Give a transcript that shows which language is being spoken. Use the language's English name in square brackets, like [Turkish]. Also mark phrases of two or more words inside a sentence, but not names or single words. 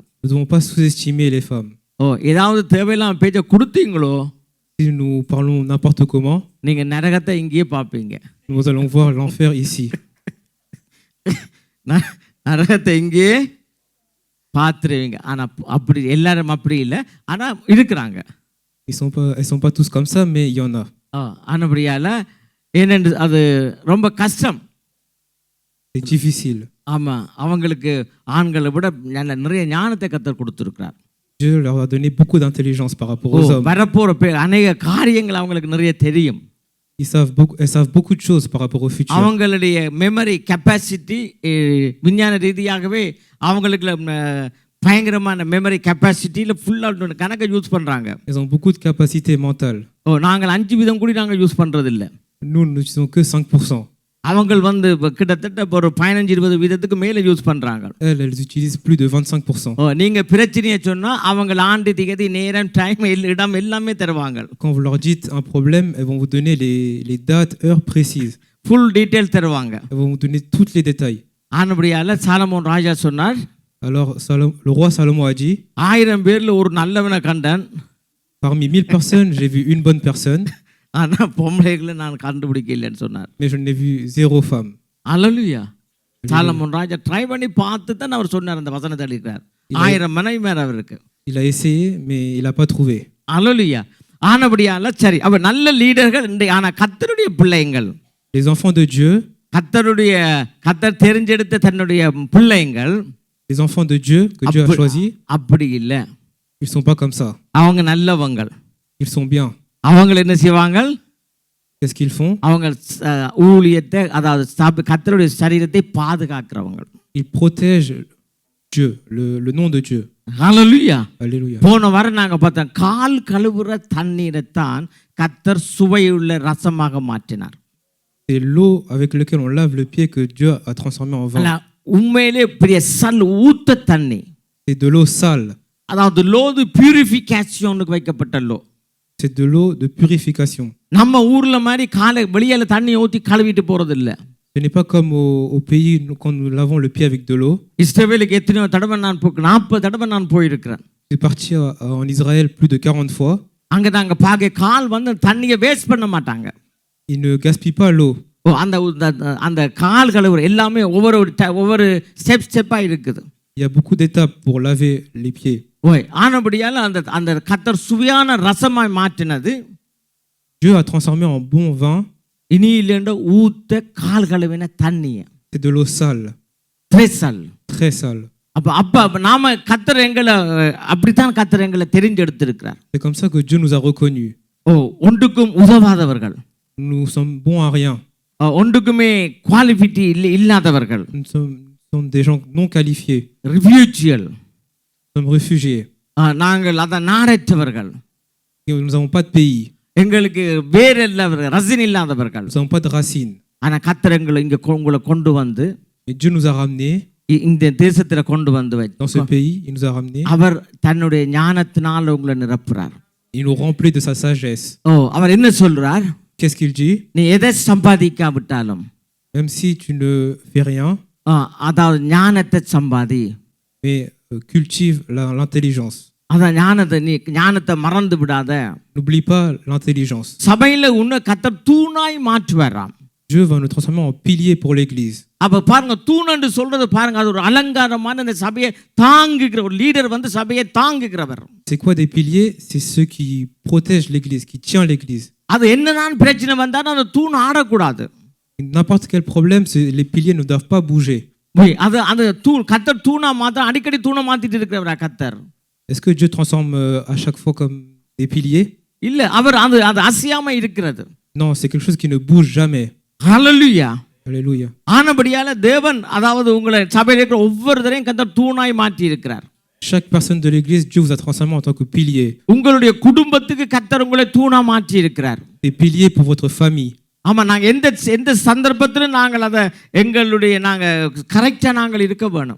[French] Nous ne devons pas sous-estimer les femmes. [Tamil] ஏதாவது தேவையில்லாம பேச்ச கொடுத்தீங்களோ, [French] Si nous parlons n'importe comment, [Tamil] நீங்க நரகத்தை இங்கேயே பார்ப்பீங்க. [French] nous allons voir l'enfer ici. [Tamil] நரகத்தை இங்கேயே பார்த்துருவீங்க. ஆனா அப்படி எல்லாரும் அப்படி இல்லை, ஆனா இருக்கிறாங்க. [French] Elles sont pas tous comme ça, mais il y en a. [Tamil] ஆனபடியால ஏனென்று அது ரொம்ப கஷ்டம். [French] C'est difficile. [Tamil] ஆமாம், அவங்களுக்கு ஆண்களை விட நிறைய ஞானத்தை கர்த்தர் கொடுத்துருக்கிறார். [French] Dieu leur a donné beaucoup d'intelligence par rapport aux hommes. [Tamil] வரப்போகிற அநேக காரியங்கள் அவங்களுக்கு நிறைய தெரியும். [French] Elles savent beaucoup de choses par rapport au futur. [Tamil] அவங்களுடைய [English] memory capacity [Tamil] விஞ்ஞான ரீதியாகவே அவங்களுக்கு பயங்கரமான [English] memory capacityயில் [Tamil] ஃபுல்லாக கணக்கை யூஸ் பண்ணுறாங்க. [French] Elles ont beaucoup de capacités mentales. [Tamil] நாங்கள் 5 வீதம் கூட நாங்கள் யூஸ் பண்ணுறதில்ல. [French] Nous n'utilisons que 5%. [Tamil] அவங்க கிட்டத்தட்ட ஒரு 15-20 வீதத்துக்கு மேலே யூஸ் பண்ணுறாங்க. [French] Elles utilisent plus de 25%. [Tamil] நீங்கள் பிரச்சனையை சொன்னால் அவங்க ஆண்டு திகதி நேரம் டைம் இடம் எல்லாமே தருவாங்க. [French] Quand vous leur dites un problème, elles vont vous donner les dates, heures précises. [English] full detail [Tamil] தருவாங்க. [French] Elles vont vous donner tous les détails. [Tamil] ஆனபடியால் சாலமோன் ராஜா சொன்னார், [French] Alors le roi Salomon a dit, [Tamil] 1000 பேரில் ஒரு நல்லவனை கண்டான், [French] parmi 1000 personnes, j'ai vu une bonne personne, [Tamil] ஆனால் பொம்பளைகளை நான் கண்டுபிடிக்கலன்னு சொன்னார். [French] mais je n'ai vu 0 femme. [Tamil] அல்லேலூயா. சாலமோன் ராஜா ட்ரை பண்ணி பார்த்து தான் அவர் சொன்னார், அந்த வசனத்தை எழுதிக்கிறார். 1000 மனைவி மேலே அவருக்கு. [French] Il a essayé, mais il n'a pas trouvé. [Tamil] அல்லேலூயா. ஆனபடியால் சரி, அவர் நல்ல லீடர்கள். ஆனால் கர்த்தருடைய பிள்ளைங்கள், [French] Les enfants de Dieu, [Tamil] கர்த்தர் தெரிஞ்செடுத்த தன்னுடைய பிள்ளைங்கள், [French] les enfants de Dieu que Dieu a choisis, [Tamil] அப்படி இல்லை. [French] ils sont pas comme ça. [Tamil] அவங்க நல்லவங்கள். [French] Ils sont bien. [Tamil] அவங்க என்ன செய்வாங்க? [French] Qu'est-ce qu'ils font? [Tamil] அவங்க ஊழியத்தை, அதாவது கர்த்தருடைய சரீரத்தை பாதுகாக்கிறவங்க. [French] Ils protègent Dieu, le nom de Dieu. [Tamil] ஹல்லேலூயா. [French] Alléluia. [Tamil] போன வாரம் நாங்கள் பார்த்தோம், கால் கழுவுற தண்ணீரை தான் கர்த்தர் சுவையுள்ள ரசமாக மாற்றினார். [French] C'est l'eau avec laquelle on lave le pied que Dieu a transformé en vin. [Tamil] உண்மையிலே பெரிய ஊத்த தண்ணி. [French] C'est de l'eau sale. [Tamil] அதாவது லோது பியூரிஃபிகேஷனுக்கு வைக்கப்பட்ட லோ. [French] C'est de l'eau de purification. [Tamil] நம்ம ஊர்ல மாதிரி காலை வெளியில தண்ணி ஊற்றி கழுவிட்டு போறது இல்லை. [French] Ce n'est pas comme au pays quand nous lavons le pied avec de l'eau. [Tamil] இஸ்ரவேலுக்கு எத்தனையோ தடவை நான் 40 தடவை நான் போயிருக்கிறேன். [French] Je suis parti en Israël plus de 40 fois. [Tamil] அங்கே நாங்க பார்க்க கால் தண்ணியை வேஸ்ட் பண்ண மாட்டாங்க. [French] Ils ne gaspillent pas l'eau. [Tamil] அந்த கால் கழுவுற எல்லாமே ஒவ்வொரு ஸ்டெப்பாக இருக்குது. [French] Il y a beaucoup d'étapes pour laver les pieds. [Tamil] ஆனபடியால் அந்த கர்த்தர் சுவையான ரசமாய் மாற்றினது. [French] Dieu a transformé en bon vin. [Tamil] இனியிலேண்ட ஊத்த கால் கழுவின தண்ணியை. [French] C'est de l'eau sale. Très sale. [Tamil] அப்ப நாம கர்த்தர் எங்களை அப்படித்தான் கர்த்தர் எங்களை தெரிஞ்செடுத்திருக்கிறார். [French] C'est comme ça que Dieu nous a reconnus. [Tamil] ஒன்றுக்கும் உதவாதவர்கள். [French] Nous sommes bons à rien. [Tamil] ஒன்றுக்குமே குவாலிஃபிட்டி இல்லாதவர்கள். [French] Nous sommes des gens non qualifiés. [Tamil] ரிஃப்யூஜியல். [French] Nous sommes réfugiés. [Tamil] நாங்கள் நாடற்றவர்கள். [French] Nous n'avons pas de pays. [Tamil] எங்களுக்கு வேற இல்லாதவர்கள், ரசின் இல்லாதவர்கள். [French] Nous n'avons pas de racines. [Tamil] ஆனா கர்த்தர் எங்களை உங்களை கொண்டு வந்து, [French] Et Dieu nous a ramenés. [Tamil] இந்த தேசத்துல கொண்டு வந்து [French] Dans ce pays, il nous a ramenés. [Tamil] அவர் தன்னுடைய ஞானத்தினால் உங்களை நிரப்புறார். [French] Il nous remplit de sa sagesse. [Tamil] அவர் என்ன சொல்றார்? [French] Qu'est-ce qu'il dit? [Tamil] நீ எதை சம்பாதிக்காவிட்டாலும், [French] Même si tu ne fais rien, [Tamil] அதாவது ஞானத்தை சம்பாதி. [French] mais cultive l'intelligence. [Tamil] அதான் ஞானத்தை மறந்து விடாத. [French] N'oublie pas l'intelligence. [Tamil] சபையில உன்னை கர்த்தர் தூணாய் மாற்றுவாராம். [French] Dieu va nous transformer en pilier pour l'église. [Tamil] அப்ப பாருங்க, தூண் சொல்றது பாருங்க, அது ஒரு அலங்காரமான அந்த சபையை தாங்குகிற ஒரு லீடர் சபையை தாங்குகிறவர். [French] C'est quoi des piliers? C'est ceux qui protègent l'église, qui tient l'église. [Tamil] அது என்னதான் பிரச்சனை வந்தாலும் அந்த தூண் ஆடக்கூடாது. [French] N'importe quel problème, les piliers ne doivent pas bouger. [Tamil] அது தூண் கர்த்தர் தூணா மாத்த அடிக்கடி தூணை மாத்திட்டு இருக்கிறவரா கர்த்தர்? [French] Est-ce que Dieu transforme à chaque fois comme des piliers? [Tamil] இல்ல, அவர் அது அசையாம இருக்கிறது. [French] Non, c'est quelque chose qui ne bouge jamais. [Tamil] ஹல்லேலூயா. [French] Alléluia. [Tamil] ஆனபடியால தேவன் அதாவது உங்களை சபையில இருக்கிற ஒவ்வொருத்தரையும் கர்த்தர் தூணாய் மாற்றி இருக்கிறார். [French] Chaque personne de l'église, Dieu vous a transformé en tant que pilier. [Tamil] உங்களுடைய குடும்பத்துக்கு கர்த்தர் உங்களை தூணா மாற்றி இருக்கிறார். [French] Des piliers pour votre famille. [Tamil] ஆமா, நாங்க எந்த சந்தர்ப்பத்திலும் நாங்கள் அதை நாங்க கரெக்டா நாங்கள் இருக்க வேணும்.